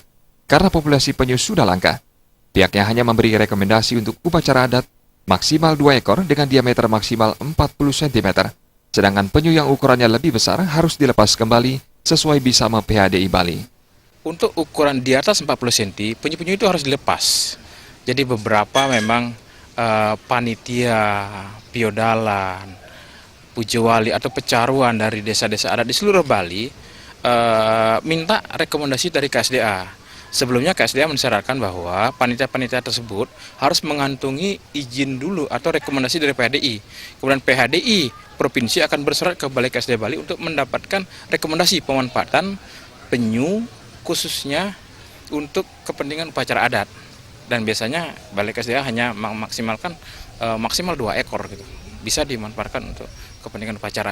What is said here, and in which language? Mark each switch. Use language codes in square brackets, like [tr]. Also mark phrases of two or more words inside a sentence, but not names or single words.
[id] Karena populasi penyu sudah langka, pihaknya hanya memberi rekomendasi untuk upacara adat maksimal 2 ekor dengan diameter maksimal 40 cm. Sedangkan penyu yang ukurannya lebih besar harus dilepas kembali sesuai Bisama PHDI Bali. Untuk ukuran di atas 40 cm, penyu-penyu itu harus dilepas. Jadi beberapa memang panitia, piodalan, pujewali atau pecaruan dari desa-desa adat di seluruh Bali minta rekomendasi dari KSDA. Sebelumnya KSDA mensyaratkan bahwa panitia-panitia tersebut harus mengantungi izin dulu atau rekomendasi dari PHDI. Kemudian PHDI provinsi akan bersurat ke Balai KSDA Bali untuk mendapatkan rekomendasi pemanfaatan penyu khususnya untuk kepentingan upacara adat, dan biasanya Balai KSDA hanya memaksimalkan maksimal 2 ekor gitu, bisa dimanfaatkan untuk kepentingan upacara.